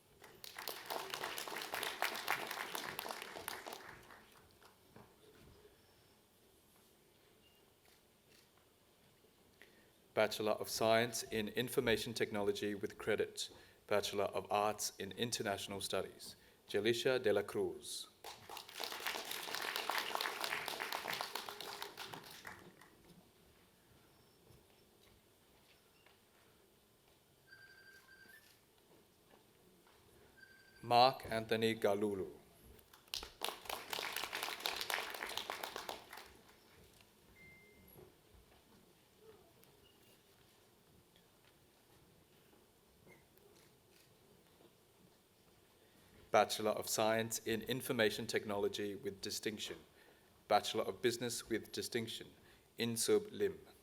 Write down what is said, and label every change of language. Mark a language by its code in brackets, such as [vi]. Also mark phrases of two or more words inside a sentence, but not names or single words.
[en] Bachelor of Science in Information Technology with credit, Bachelor of Arts in International Studies, Jelicia de la Cruz. Mark Anthony Galulu. Bachelor of Science in Information Technology with distinction, Bachelor of Business with distinction, Insub Lim.